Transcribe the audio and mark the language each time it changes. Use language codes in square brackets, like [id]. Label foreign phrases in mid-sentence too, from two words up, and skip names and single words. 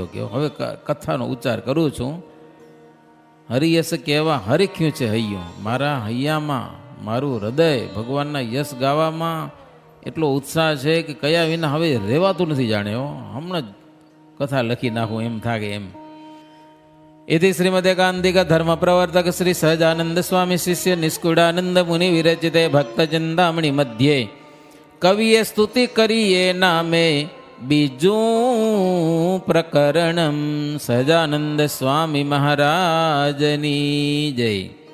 [gu] કે હવે કથાનો ઉચ્ચાર કરું છું. હરિયશ કહેવા હરખ્યું છે હૈયું, મારા હૈયામાં મારું હૃદય ભગવાનના યશ ગાવામાં એટલો ઉત્સાહ છે કે કયા વિના હવે રહેવાતું નથી. જાણ્યો હમણાં જ કથા લખી નાખું એમ થાય એમ. [sa] इति श्रीमदेकान्तिक धर्म प्रवर्तक श्री सहजानंद स्वामी शिष्य निष्कुडानंद मुनि विरचिते भक्त चिंतामणि मध्ये [gu] કવિએ સ્તુતિ કરીએ નામે બીજૂ [sa] प्रकरणम सहजानंद स्वामी [gu] મહારાજની જય.